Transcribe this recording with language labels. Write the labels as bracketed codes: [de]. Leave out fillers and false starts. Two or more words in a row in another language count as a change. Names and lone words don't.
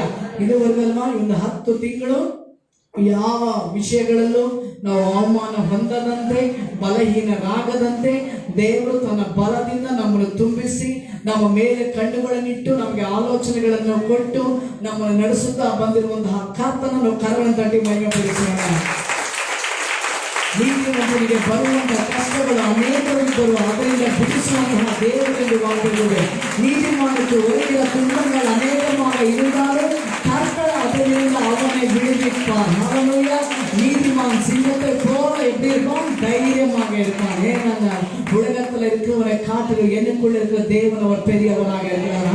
[kn] ಇದುವರೆಗಲ್ವಾ ಒಂದು 10 ತಿಂಗಳು ಯಾವ ವಿಷಯಗಳಲ್ಲೂ ನಾವು ಅವಮಾನ ಹೊಂದದಂತೆ, ಬಲಹೀನರಾಗದಂತೆ ದೇವರು ತನ್ನ ಬಲದಿಂದ ನಮ್ಮನ್ನು ತುಂಬಿಸಿ ನಮ್ಮ ಮೇಲೆ ಕಣ್ಣುಗಳನ್ನಿಟ್ಟು ನಮಗೆ ಆಲೋಚನೆಗಳನ್ನು ಕೊಟ್ಟು ನಮ್ಮನ್ನು ನಡೆಸುತ್ತಾ ಬಂದಿರುವಂತಹ ಕರ್ತನನ್ನು ಕರವನ್ನು ತಟ್ಟಿ ಮಹಿಮೆಪಡಿಸೋಣ. ನೀತಿವಂತನಿಗೆ ಬರುವಂತಹ ಕಷ್ಟಗಳು ಅನೇಕರಿದ್ದರು, ಅದರಿಂದ ಬಿಡಿಸುವಂತಹ ದೇವರಿಗೆ ವಾಕ್ಯವಿದೆ. [ta] நீதிமானுக்கு வருகிற துன்பங்கள் அநேகமாக இருந்தாலும் கர்த்தர் அதிலிருந்து அவனை விடுவிப்பார். ஹல்லேலூயா. நீதிமான் சிங்கத்தை போல எப்படி இருப்பான்? தைரியமாக இருப்பான். ஏனென்றால் உலகத்தில் இருக்கிறவரை காட்டிலும் எனக்குள்ள இருக்கிற தேவன் அவர் பெரியவராக இருக்கிறார்.